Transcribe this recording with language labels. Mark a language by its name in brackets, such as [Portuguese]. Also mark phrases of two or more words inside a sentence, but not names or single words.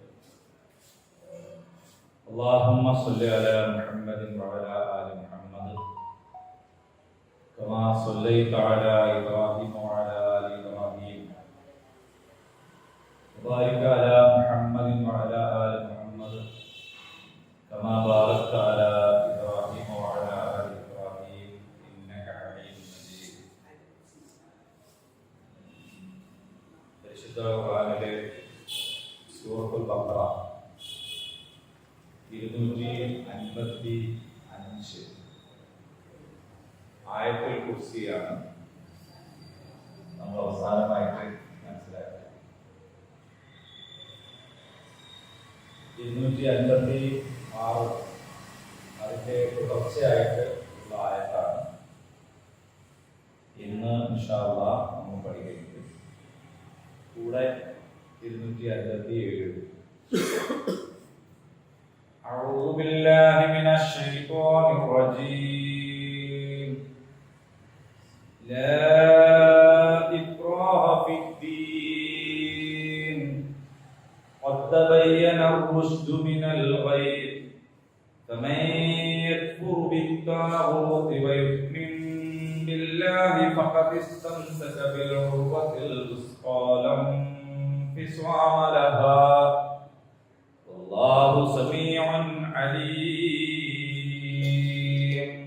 [Arabic] اللهم صل على محمد وعلى آل محمد كما صليت على إبراهيم وعلى آل إبراهيم وبارك على محمد وعلى آل محمد كما باركت على إبراهيم وعلى آل إبراهيم إنك حميد مجيد. [Malayalam] പരിശുദ്ധ ഖുർആനിലെ സൂറത്തുൽ ബഖറ 255 ആയത്തുൽ കുർസിയാണ് നമ്മൾ അവസാനമായിട്ട് മനസ്സിലാക്കുന്നത്. 256 അതിന്റെ തുടർച്ചയായിട്ട് ഉള്ള ആയത്താണ് ഇന്ന് [Arabic] إن شاء الله [Malayalam] നമ്മൾ പഠിക്കുന്നത്. [Arabic] കൂടെ 257 أعوذ بالله من الشيطان الرجيم. لا إكراه في الدين قد تبين الرشد من الغي فمن يكفر بالطاغوت ويؤمن بالله فقد استمسك بالعروة الوثقى لا انفصام لها والله سميع عليم.